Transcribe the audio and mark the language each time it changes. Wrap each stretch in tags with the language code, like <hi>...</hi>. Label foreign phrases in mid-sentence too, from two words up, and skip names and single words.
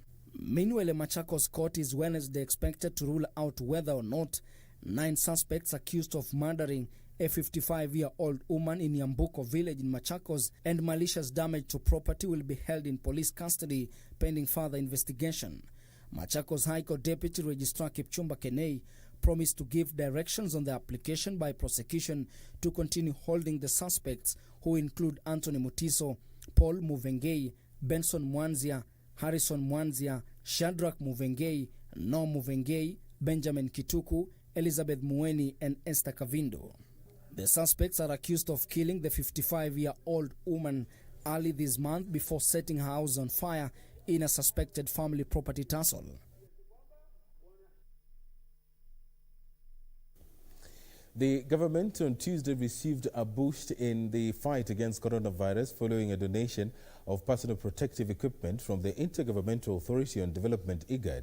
<en>Meanwhile, a Machakos court is Wednesday expected to rule out whether or not 9 suspects accused of murdering a 55-year-old woman in Yambuko village in Machakos and malicious damage to property will be held in police custody pending further investigation. Machakos High Court Deputy Registrar Kipchumba Kenei promised to give directions on the application by prosecution to continue holding the suspects, who include Anthony Mutiso, Paul Muvengei, Benson Mwanzia, Harrison Mwanzia, Shadrach Muvengei, No Muvengei, Benjamin Kituku, Elizabeth Mueni, and Esther Kavindo. The suspects are accused of killing the 55-year-old woman early this month before setting her house on fire in a suspected family property tussle. The government on Tuesday received a boost in the fight against coronavirus following a donation of personal protective equipment from the Intergovernmental Authority on Development, IGAD.</en>